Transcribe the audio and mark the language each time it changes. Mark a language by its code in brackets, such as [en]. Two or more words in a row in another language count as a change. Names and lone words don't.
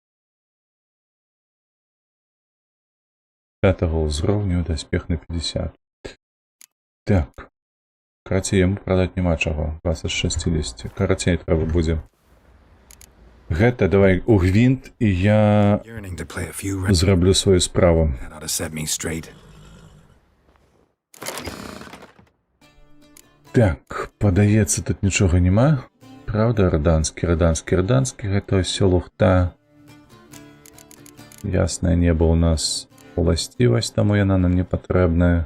[be] 5-го ўзроўню, даспех на 50. Так. Карацей, яму прадаць няма чаго. 20 з 60. Карацей трэба будзе. Гэта давай у гвинт, і я [en] Yearning to play a few rounds. [be] зраблю сваю справу. [en] That ought to set me straight. [be] Так, падаецца, тут нічога няма. Правда, рданскі, гэта ўсё лухта. Яснае неба ў нас уласцівасць, таму яна нам не патрэбная.